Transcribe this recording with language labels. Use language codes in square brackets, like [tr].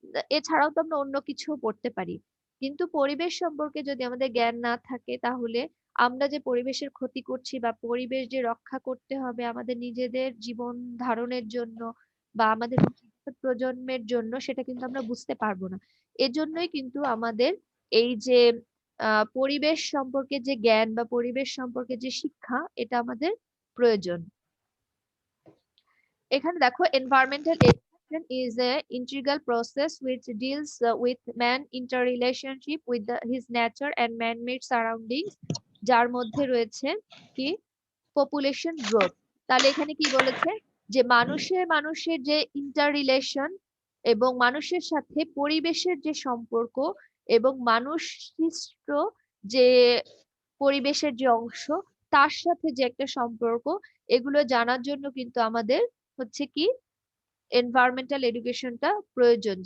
[bn] এছাড়াও তো আমরা অন্য কিছু পড়তে পারি, কিন্তু পরিবেশ সম্পর্কে যদি আমাদের জ্ঞান না থাকে তাহলে আমরা যে পরিবেশের ক্ষতি করছি বা পরিবেশ যে রক্ষা করতে হবে আমাদের নিজেদের জীবন ধারণের জন্য বা আমাদের ভবিষ্যৎ প্রজন্মের জন্য, সেটা কিন্তু আমরা বুঝতে পারবো না। এজন্যই কিন্তু আমাদের এই যে পরিবেশ সম্পর্কে যে জ্ঞান বা পরিবেশ সম্পর্কে যে শিক্ষা, এটা আমাদের প্রয়োজন। এখানে দেখো [en] environmental education is a integral process which deals with man interrelationship with his nature and man-made surroundings, [bn] যার মধ্যে রয়েছে কি পপুলেশন গ্রোথ। তাহলে এখানে কি বলেছে যে মানুষের মানুষের যে ইন্টার রিলেশন এবং মানুষের সাথে পরিবেশের যে সম্পর্ক এবং মানুষ সৃষ্ট যে পরিবেশের যে অংশ তার সাথে যে একটা সম্পর্ক, এগুলো জানার জন্য কিন্তু আমাদের হচ্ছে কি এনভায়রনমেন্টাল এডুকেশনটা প্রয়োজন।